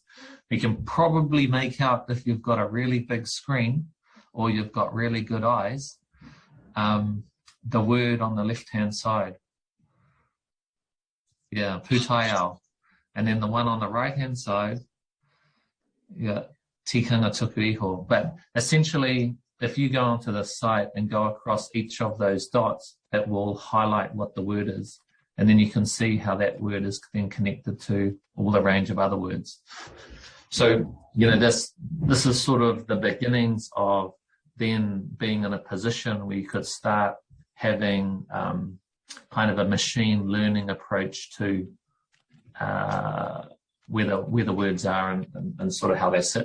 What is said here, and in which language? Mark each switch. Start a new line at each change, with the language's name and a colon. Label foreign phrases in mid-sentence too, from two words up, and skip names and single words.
English: You can probably make out, if you've got a really big screen or you've got really good eyes, the word on the left-hand side. Yeah, pūtaiao. And then the one on the right-hand side, yeah,
Māori: tikanga tuku iho.
English: But essentially, if you go onto the site and go across each of those dots, it will highlight what the word is. And then you can see how that word is then connected to all the range of other words. So, this is sort of the beginnings of then being in a position where you could start having kind of a machine learning approach to where the words are and sort of how they sit.